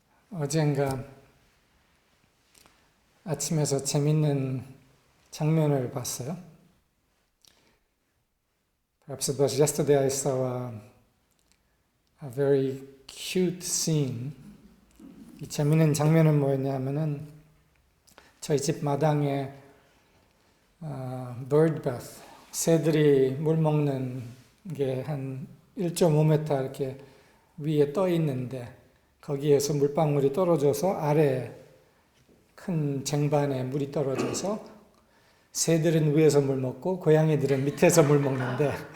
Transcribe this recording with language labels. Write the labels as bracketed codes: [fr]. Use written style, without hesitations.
[ko] 어젠가 아침에서 재밌는 장면을 봤어요. [en] Perhaps it was yesterday I saw a very cute scene. [ko] 이 재밌는 장면은 뭐였냐면은 저희 집 마당에 bird bath, 새들이 물 먹는 게 한 1.5m 이렇게 위에 떠 있는데 거기에서 물방울이 떨어져서 아래 큰 쟁반에 물이 떨어져서 새들은 위에서 물 먹고 고양이들은 밑에서 물 먹는데